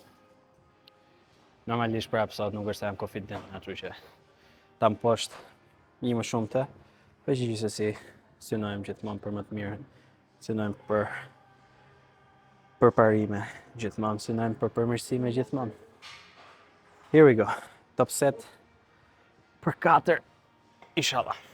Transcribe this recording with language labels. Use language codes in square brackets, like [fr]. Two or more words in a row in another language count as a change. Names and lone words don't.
[sq] Normalisht prap sot nuk është se jam confident, kështu që tam poshtë një më shumë të, po gjithsesi synojmë gjithmonë për më të mirën. Synojmë për përparime gjithmonë, synojmë për përmirësime gjithmonë. [en] Here we go. Top set për 4, inshallah.